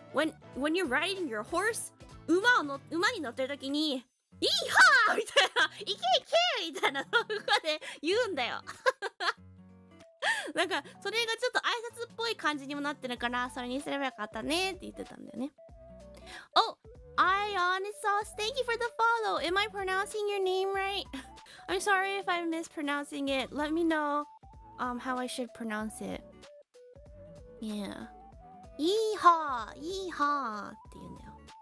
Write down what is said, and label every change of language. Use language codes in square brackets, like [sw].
[en] When you're riding your horse, [ja] 馬に乗ってるときに、イーハーみたいな、いけいけみたいな、そこで言うんだよ。なんか、それがちょっと挨拶っぽい感じにもなってるから、それにすればよかったねって言ってたんだよね。 [en] Oh, Ionisos, thank you for the follow. Am I pronouncing your name right? I'm sorry if I'm mispronouncing it. Let me know how I should pronounce it. Yeah. [ja] イーハーって言うんだよ。